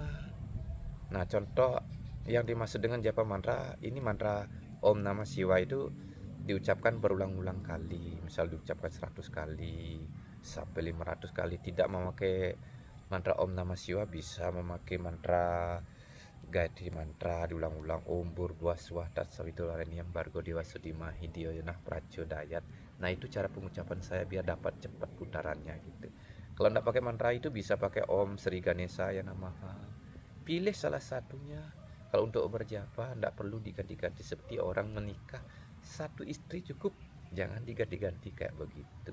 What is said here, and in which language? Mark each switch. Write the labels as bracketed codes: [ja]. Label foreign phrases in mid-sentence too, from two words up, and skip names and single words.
[id] Nah contoh yang dimaksud dengan japa mantra ini, mantra Om Namah Shivaya itu diucapkan berulang-ulang kali. Misal diucapkan 100 kali sampai 500 kali. Tidak memakai mantra Om Namah Shivaya, bisa memakai mantra Gayatri mantra diulang-ulang, [sa] Om Bhurvaswah Tatsaviturvarenyam Bhargo Dewasu Dhimahi Dhiyo Yonah Prachodayat. [id] Nah itu cara pengucapan saya biar dapat cepat putarannya gitu. Kalau tidak pakai mantra itu bisa pakai [sa] Om Sri Ganesaya Namaha. [id] Pilih salah satunya. Kalau untuk berjapa tidak perlu diganti-ganti seperti orang menikah, satu istri cukup, jangan diganti-ganti kayak begitu.